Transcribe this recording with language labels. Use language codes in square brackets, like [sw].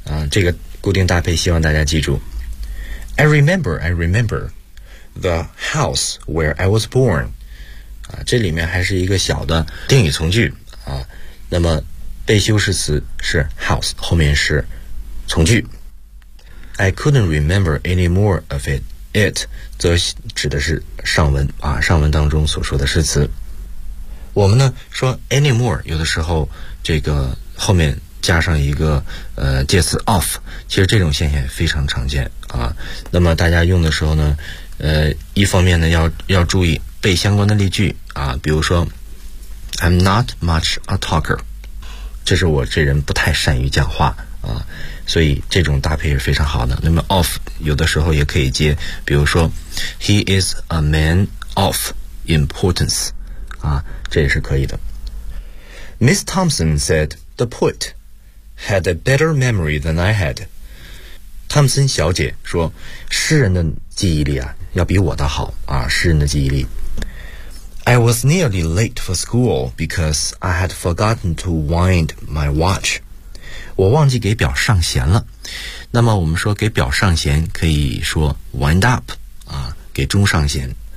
[zh] 这个固定搭配希望大家记住。 [en] I remember the house where I was born. [zh] 这里面还是一个小的定语从句啊。那么被修饰词是 house， 后面是从句。 [en] I couldn't remember any more of it. [zh] It 则指的是上文啊，上文当中所说的诗词。我们呢说 any more， 有的时候这个后面加上一个介词 of， 其实这种现象非常常见啊。那么大家用的时候呢，一方面呢要注意背相关的例句啊，比如说 [en] I'm not much a talker， [zh] 这是我这人不太善于讲话啊，所以这种搭配是非常好的。那么 of 有的时候也可以接，比如说 [en] He is a man of importance [zh] 啊，这也是可以的。 [en] Miss Thompson said the poet had a better memory than I had. [zh] 汤森小姐说，诗人的记忆力啊，要比我的好啊，诗人的记忆力。 [en] I was nearly late for school because I had forgotten to wind my watch. [zh] 我忘记给表上弦了。那么我们说给表上弦，可以说 wind up 啊，给钟上弦。